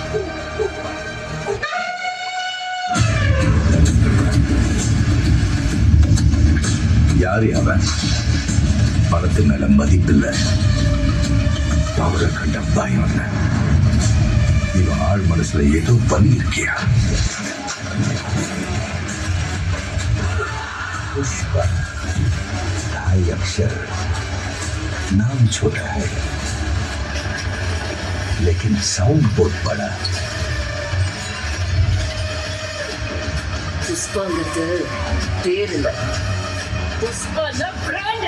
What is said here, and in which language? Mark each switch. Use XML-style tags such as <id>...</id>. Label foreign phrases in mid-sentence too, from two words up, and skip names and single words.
<ta>யாரு அவன்? பணத்து மேல மதிப்பில்லை, அவரை கண்ட பயம் இல்லை. இவன் ஆள் மனசுல ஏதோ பண்ணி இருக்கியா?</ta> <hi>पुष्पा ढाई अक्षर नाम छोटा है लेकिन साउंड बहुत बड़ा.</hi> <ta>புஷ்பாங்கிறது பேர் இல்ல, புஷ்பா பிராண்ட்.</ta>